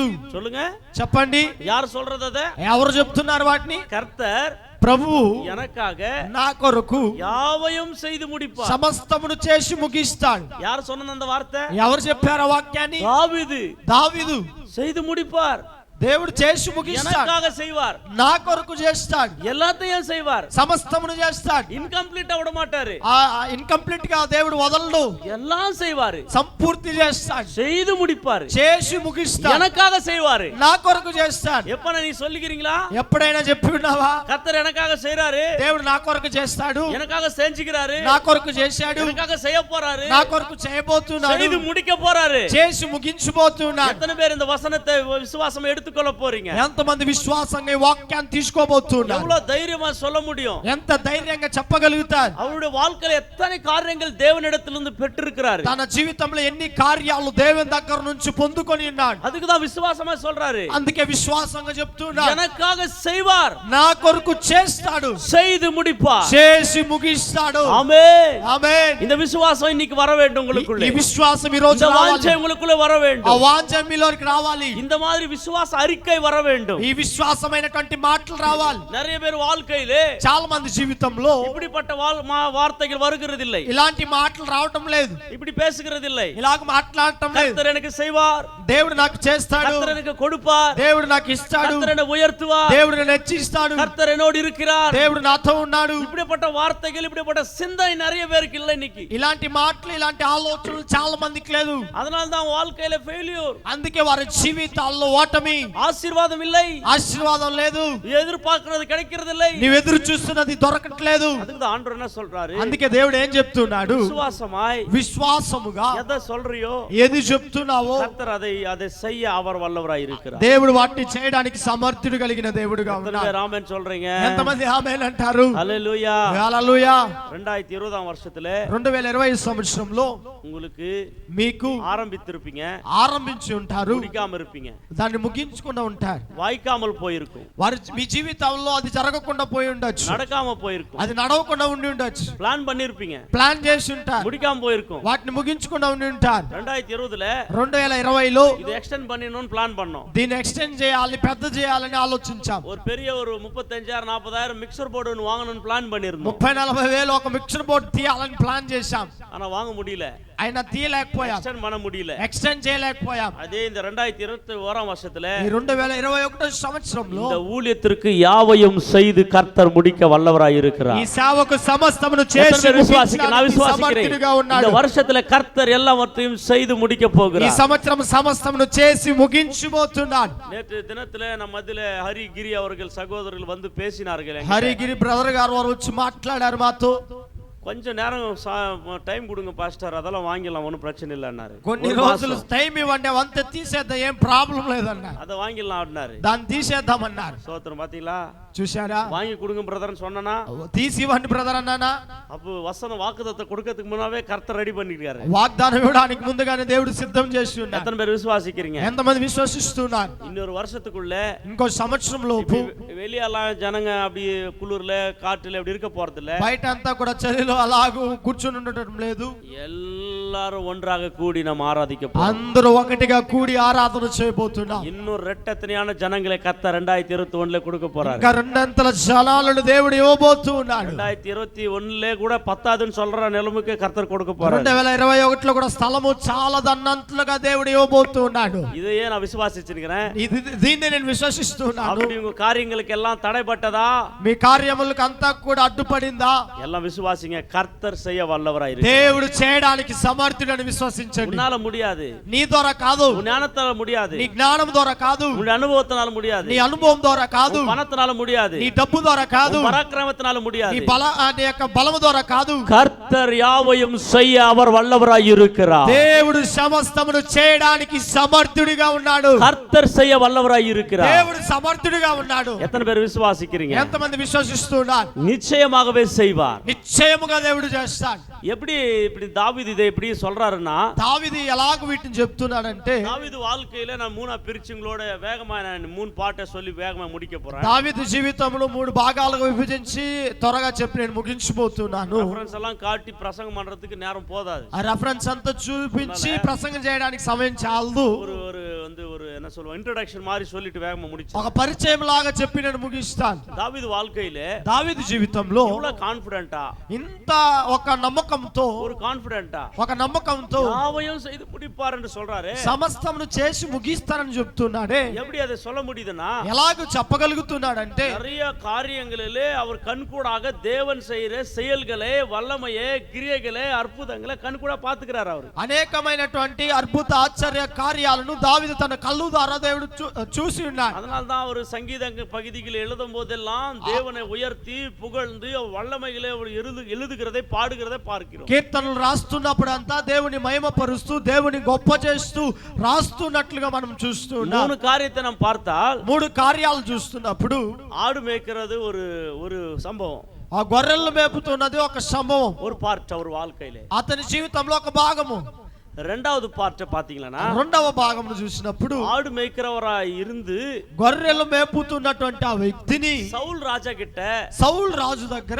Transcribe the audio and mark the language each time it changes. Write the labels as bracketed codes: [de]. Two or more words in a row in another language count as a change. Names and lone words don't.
[ta] சொல்லுங்க, [te] చెప్పండి, [ta] யார் சொல்றது? அத [te] ఎవరు చెప్తున్నారు వాటిని? [ta] கர்த்தர் [te] ప్రభువు [ta] எனக்காக [te] నా కొరకు [ta] யாவையும் செய்து முடிப்பார், [te] సమస్తమును చేసి ముగిస్తాడు. [ta] யார் சொன்னது அந்த வார்த்தை? [te] ఎవరు చెప్పారు ఆ వాక్యాన్ని? [ta] தாவீது. [te] దావీదు [ta] செய்து முடிப்பார். [te] దేవుడు చేసి ముగిస్తాడు, [ta] எனக்காக செய்வார், [te] నా కొరకు చేస్తాడు, [ta] எல்லாத்தையும் செய்வார், [te] సమస్తమును చేస్తాడు. [ta] இன்கம்ப்ளீட்டா விட மாட்டாரு, [te] ఇన్కంప్లీట్ గా దేవుడు వదలడు, [ta] எல்லாம் செய்வாரு, [te] సంపూర్తి చేస్తాడు, [ta] செய்து முடிப்பாரு, [te] చేసి ముగిస్తాడు, [ta] எனக்காக செய்வாரு, [te] నా కొరకు చేస్తాడు. [ta] எப்ப நீ சொல்லிக்கிறீங்களா? [te] ఎప్పుడైనా చెప్పి ఉన్నావా? [ta] கர்த்தர் எனக்காக செய்றாரு, [te] దేవుడు నా కొరకు చేస్తాడు, [ta] எனக்காக செஞ்சுக்கிறாரு, [te] నా కొరకు చేశాడు, [ta] எனக்காக செய்ய போறாரு, [te] నా కొరకు చేయబోతున్నాడు, [ta] செய்து முடிக்க போறாரு. [te] చేసి ముగించబోతున్నాడు. [ta] எத்தனை பேர் இந்த வசனத்தை விசுவாசம் எடுத்துக்கொள்ள போறீங்க? [te] ఎంతమంది విశ్వాసంగా ఈ వాక్యాన్ని తీసుకోబోతున్నారు? [ta] எவ்வளவு தைரியமா சொல்ல முடியும்? [te] ఎంత ధైర్యంగా చెప్పగలుగుతారు? [ta] அவருடைய வாழ்க்கையில எத்தனை காரியங்கள் தேவனிடத்திலிருந்து பெற்றிருக்கிறாரு, [te] తన జీవితంలో ఎన్ని కార్యాలు దేవుని దగ్గర నుంచి పొందుకొని ఉన్నాడు. [ta] அதுக்கு தான் விசுவாசமா சொல்றாரு, [te] అందుకే విశ్వాసంగా చెప్తున్నాడు, [ta] எனக்காக செய்வார், [te] నా కొరకు చేస్తాడు, [ta] செய்து முடிப்பார், [te] చేసి ముగిస్తాడు. [ta] ஆமென். [te] ఆమేన్. [ta] இந்த விசுவாசம் இன்னைக்கு வர வேண்டும் உங்களுக்குள்ள, [te] ఈ విశ్వాసం ఈ రోజు [ta] இந்த [te] రావాలి, [ta] வாஞ்சை உங்களுக்குள்ள வர [te] ఆ [ta] வேண்டும், [te] వాంఛ మీలోకి రావాలి, [ta] இந்த மாதிரி விசுவாச அறிக்கை வர வேண்டும். [te] ఈ విశ్వాసమైనటువంటి మాటలు రావాలి. [ta] நிறைய பேர் வாழ்க்கையிலே [te] చాలా మంది జీవితంలో [ta] இப்படிப்பட்ட வார்த்தைகள் வருகிறது இல்லை, [te] ఇలాంటి మాటలు రావటం లేదు, [ta] இப்படி பேசுகிறது இல்லை. [te] ఇలాగ మాట్లాడటం లేదు. [ta] கர்த்தர் எனக்கு செய்வார், [te] దేవుడు నాకు చేస్తాడు, [ta] கர்த்தர் எனக்கு கொடுப்பார், [te] దేవుడు నాకు ఇస్తాడు, [ta] கர்த்தர் என்னை உயர்த்துவார், [te] దేవుడు నన్ను హెచ్చిస్తాడు, [ta] கர்த்தர் என்னோடு இருக்கிறார். [te] దేవుడు నాతో ఉన్నాడు. [ta] இப்படிப்பட்ட வார்த்தைகள், இப்படிப்பட்ட சிந்தை நிறைய பேருக்கு இல்லை இன்னைக்கு. [te] ఇలాంటి మాటలు, ఇలాంటి ఆలోచనలు చాలా మందికి లేదు. [ta] அதனால தான் வாழ்க்கையில ஃபெயிலியர், [te] అందుకే వారి జీవితాల్లో ఓటమి, [ta] ஆசீர்வாதம் இல்லை, [te] ఆశీర్వాదం లేదు, [ta] எதிர்பார்க்கிறது கிடைக்கிறது இல்லை. [te] నీవు ఎదురు చూస్తున్నది దొరకట్లేదు. [ta] அதுக்கு தான் ஆண்டவர் என்ன சொல்றாரு, [te] అందుకే దేవుడు ఏం చెప్తున్నాడు? [ta] விசுவாசமாய் [te] విశ్వాసముగా [ta] எதை சொல்றியோ [te] ఏది చెప్తున్నావో [ta] கர்த்தர் அதை செய்ய அவர் வல்லவராய் இருக்கிறார். [te] దేవుడు వాటిని చేయడానికి సమర్థుడు కలిగిన దేవుడుగా ఉన్నాడు. [ta] ஆமென் சொல்றீங்க? [te] ఎంతమంది ఆమేన్ అంటారు? హల్లెలూయా. హల్లెలూయా. [ta] 2020 வருஷத்துல [te] 2020 సంవత్సరంలో [ta] உங்களுக்கு [te] మీకు [ta] ஆரம்பித்திருப்பீங்க, [te] ఆరంభించి ఉంటారు, [ta] முடிக்காம இருப்பீங்க, [te] దాన్ని ముగించకుండా ఉంటారు. [ta] வாய்க்காமல் போயிருக்கும், [te] వారి మీ జీవితంలో అది జరగకుండా పోయి ఉండొచ్చు, [ta] நடக்காம போயிருக்கும், [te] అది నడవకుండా ఉండి ఉండొచ్చు, [ta] பிளான் பண்ணிருப்பீங்க, [te] ప్లాన్ చేసి ఉంటారు, [ta] முடிக்காம போயிருக்கும். [te] వాటిని ముగించకుండా ఉండి ఉంటారు. [ta] 2020లో [te] 2020లో [ta] இது எக்ஸ்டெண்ட் பண்ணனும்னு பிளான் பண்ணோம், [te] దీన్ని ఎక్స్టెండ్ చేయాలి, పెద్ద చేయాలని ఆలోచించాం. [ta] ஒரு பெரிய ஒரு 35,000-40,000 [en] mixer board [ta] ஒன்னு வாங்கணும்னு பிளான் பண்ணிருந்தோம். [te] 30-40 వేలు ఒక [en] mixer board [te] తీయాలని ప్లాన్ చేశాం. [ta] ஆனா வாங்க முடியல, [te] అయినా తీయలేకపోయాం, [ta] எக்ஸ்டெண்ட் பண்ண முடியல. [te] ఎక్స్టెండ్ చేయలేకపోయాం. [ta] அதே இந்த 2021 வருஷத்துல [te] ఈ 2021 సంవత్సరంలో [ta] இந்த ஊழியத்திற்கு யாவையும் செய்து கர்த்தர் முடிக்க வல்லவராய் இருக்கிறார். [te] ఈ సేవకు సమస్తమును [ta] எத்தனை [te] చేసి [ta] பேர் விசுவாசிக்கிறீங்க? நான் [te] సమర్థుడిగా [ta] விசுவாசிக்கிறேன். [te] ఉన్నాడు. [ta] இந்த வருஷத்துல கர்த்தர் எல்லாவற்றையும் செய்து முடிக்க [te] ఈ [ta] போகிறார். [te] సంవత్సరం సమస్తమును చేసి ముగించబోతున్నాడు. [ta] நேற்று தினத்துல நம்ம மத்தியில ஹரிகிரி அவர்கள் சகோதரர்கள் வந்து பேசினார்கள். [te] హరిగిరి బ్రదర్ గారు వారు వచ్చి మాట్లాడారు మాతో. [ta] கொஞ்ச நேரம் டைம் கொடுங்க பாஸ்டர், அதெல்லாம் வாங்கிடலாம், ஒன்றும் பிரச்சனை இல்லை அண்ணாரு. [te] కొన్ని రోజులు టైం ఇవ్వండి, అంత తీసేద్దాం, ఏం ప్రాబ్లం లేదన్నారు. [ta] அதை வாங்கிடலாம் அப்படின்னாரு. [te] దాన్ని తీసేద్దామన్నారు. [ta] சோத்திரம் பாத்தீங்களா? [te] చూశారా? [ta] வாங்கி கொடுங்க பிரதர்னு சொன்னா, [te] తీసి ఇవ్వండి బ్రదర్ అన్నానా? [ta] அப்போ வசனம் வாக்குத்தத்தை கொடுக்கிறதுக்கு முன்னாவே கர்த்தர் ரெடி பண்ணிருக்காரு. [te] వాగ్దానం ఇవ్వడానికి ముందుగానే దేవుడు సిద్ధం చేసి ఉన్నాడు. [ta] எத்தனை பேர் விசுவாசிக்கிறீங்க? [te] ఎంతమంది విశ్వసిస్తున్నారు? [ta] இன்னொரு வருஷத்துக்குள்ள [te] ఇంకో సంవత్సరం లోపు [ta] வெளியெல்லாம் ஜனங்க அப்படி குளிர்ல காட்டுல அப்படி இருக்க போறது இல்ல, [te] బయట అంతా కూడా చలిలో అలాగూ కూర్చొని ఉండటం లేదు. [ta] எல்லாரும் ஒன்றாக கூடி நம்ம ஆராதிக்க போறோம். [te] అందరూ ఒకటిగా కూడి ఆరాధన చేయబోతున్నాం. [ta] இன்னும் ரெட்டத்தனையான ஜனங்களை கர்த்தர் 2021 கொடுக்க போறாரு. [te] ఇంకా రెండంతల జనాలను దేవుడు ఇవ్వబోతూ ఉన్నాడు. [ta] 2021 கூட பத்தாதுன்னு சொல்ற நிலமுக்கே கர்த்தர் கொடுக்க போறாரு. [te] 2021లో కూడా స్థలము చాలా దన్నంతలుగా దేవుడు ఇవ్వబోతూ ఉన్నాడు. [ta] இதையே நான் விசுவாசிச்சிருக்கிறேன். [te] దీన్ని నేను విశ్వసిస్తున్నాను. [ta] அப்படி உங்க காரியங்களுக்கு எல்லாம் தடைப்பட்டதா? [te] మీ కార్యములకు అంతా కూడా అడ్డుపడిందా? [ta] எல்லாம் விசுவாசிங்க, கர்த்தர் செய்ய வல்லவராய் இருக்கிறார். [te] దేవుడు చేయడానికి సమర్థుడని విశ్వసించండి. [ta] உன்னால முடியாது, [te] నీ ద్వారా కాదు, [ta] உன் ஞானத்தால முடியாது, [te] నీ జ్ఞానం ద్వారా కాదు, [ta] உன் அனுபவத்தினால முடியாது, [te] నీ అనుభవం ద్వారా కాదు, [ta] உன் பணத்தினால முடியாது, [te] నీ డబ్బు ద్వారా కాదు, [ta] உன் பராக்கிரமத்தினால [te] నీ [ta] முடியாது. [te] నీ యొక్క బలము ద్వారా కాదు. [ta] கர்த்தர் யாவையும் செய்ய அவர் வல்லவராய் இருக்கிறார். [te] దేవుడు సమస్తమును చేయడానికి సమర్థుడిగా ఉన్నాడు. [ta] கர்த்தர் செய்ய வல்லவராய் இருக்கிறார். [te] దేవుడు సమర్థుడిగా ఉన్నాడు. [ta] எத்தனை பேர் விசுவாசிக்கிறீங்க? [te] ఎంతమంది విశ్వసిస్తున్నారు? [ta] நிச்சயமாகவே செய்வார். [te] నిశ్చయముగా దేవుడు చేస్తాడు. [ta] எப்படி இப்படி தாவீது இதை எப்படி சொல்றாருன்னா, [te] దావీదు ఎలాగ వీటిని చెప్తున్నాడంటే, [ta] தாவீது வாழ்க்கையில நான் மூணா பிரிச்சுங்களோட வேகமா நான் 3 பாட்டை சொல்லி வேகமா முடிக்க போறேன். [te] దావీదు జీవితంలో 3 భాగాలుగా విభజించి త్వరగా చెప్పి నేను ముగించబోతున్నాను. [ta] ரெஃபரன்ஸ் எல்லாம் காட்டி பிரசங்கம் பண்றதுக்கு நேரம் போதாது. [te] ఆ రెఫరెన్స్ అంతా చూపించి ప్రసంగం చేయడానికి సమయం చాలదు. [ta] ஒரு ஒரு வந்து ஒரு என்ன சொல்லுவோம், ఇంట్రడక్షన్ மாதிரி சொல்லிட்டு வேகமா முடிச்சு [te] ఒక పరిచయం లాగా చెప్పి నేను ముగిస్తాను. [ta] தாவீது வாழ்க்கையில [te] దావీదు జీవితంలో [ta] இவ்வளவு கான்ஃபிடென்ட்டா, [te] ఇంత ఒక నమ్మకంతో [ta] ஒரு கான்ஃபிடென்ட்டா [te] ఒక నమ్మకంతో [ta] யாவையும் செய்து முடிப்பார் என்று சொல்றாரு. [te] సమస్తమును చేసి ముగిస్తానని చెప్తున్నాడే. [ta] எப்படி அதை சொல்ல முடியுதுன்னா, [te] ఎలాగ చెప్పగలుగుతున్నాడంటే [ta] நிறைய காரியங்களிலே அவர் கண்கூடாக தேவன் செய்யற செயல்களை, வல்லமையை, கிரியைகளை, அற்புதங்களை கண்கூடா பாத்துக்கிறார். அவர் [te] అనేకమైనటువంటి అద్భుత ఆశ్చర్య కార్యాలను దావీదు తన కళ్ళు ద్వారా దేవుడు చూసి ఉన్నాడు. [ta] அதனால்தான் அவர் சங்கீத பகுதியில் எழுதும் போதெல்லாம் தேவனை உயர்த்தி புகழ்ந்து வல்லமைகளை எழுதுகிறதை பாடுகிறதை பார்க்கிறோம். [te] కీర్తనలు రాస్తున్నప్పుడు అంతా దేవుని మహిమపరుస్తూ దేవుని గొప్ప చేస్తూ రాస్తున్నట్లుగా మనం చూస్తూ ఉన్నాం. [ta] மூணு காரியத்தை நாம் பார்த்தால், [te] మూడు కార్యాలు చూస్తున్నప్పుడు [ta] ஆடு மேய்க்கிறது ஒரு சம்பவம், [te] ఆ గొర్రెలను మేపుతున్నది ఒక సంభవం, [ta] ஒரு பார்ட் அவர் வாழ்க்கையிலே. [te] అతని జీవితంలో ఒక భాగము. [ta] ரெண்டாவது பார்ட் பாத்தீங்கன்னா, [te] రెండవ భాగమును చూసినప్పుడు [ta] ஆடு மேய்க்கிறவராய் இருந்து [te] గొర్రెలు మేపుతున్నటువంటి ఆ వ్యక్తిని [ta] சவுல் ராஜா கிட்ட, [te] సౌలు రాజు దగ్గర,